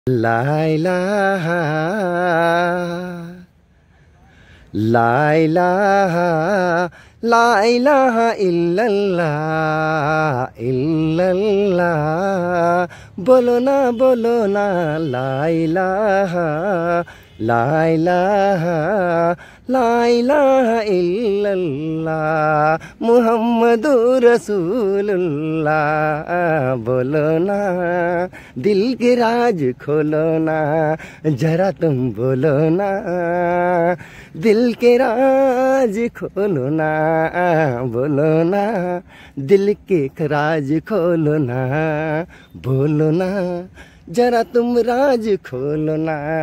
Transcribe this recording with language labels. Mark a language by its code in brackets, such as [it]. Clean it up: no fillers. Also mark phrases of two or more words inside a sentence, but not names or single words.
[ar] لا إله لا إله لا إله إلا الله إلا الله [hi] बोलो ना [ar] لا إله لا إله لا إله إلا الله محمد رسول الله [hi] बोलो ना दिल के राज खोलो ना जरा तुम बोलो ना दिल के राज खोलो ना बोलो ना दिल के राज खोलो ना बोलो ना जरा तुम राज खोलो ना